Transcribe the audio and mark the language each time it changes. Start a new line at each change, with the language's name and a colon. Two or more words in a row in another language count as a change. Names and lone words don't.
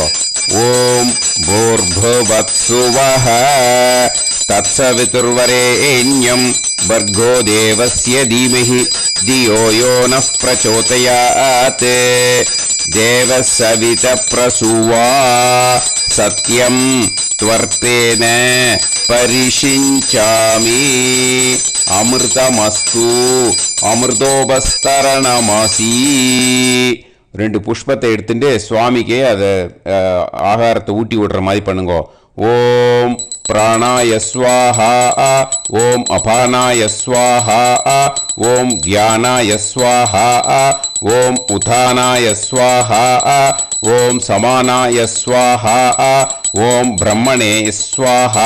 Sanskrit: ओम् भूर्भुवस्सुवः तत्सवितुर्वरेण्यं भर्गो देवस्य धीमहि धियो यो नः प्रचोदयात् देवसवित प्रसुवा सत्यं त्वर्तेन परिषिञ्चामि अमृतमस्तु अमृतोपस्तरणमसि.
Tamil: 2 புஷ்பத்தை எடுத்துட்டு சுவாமிக்கு அதை ஆகாரத்தை ஊட்டி விடுற மாதிரி பண்ணுங்க.
Sanskrit: ओम् प्राणाय स्वाहा ओम् अपानाय स्वाहा ओम् व्यानाय स्वाहा ओम् उदानाय स्वाहा ओम् समानाय स्वाहा ओम् ब्रह्मणे स्वाहा.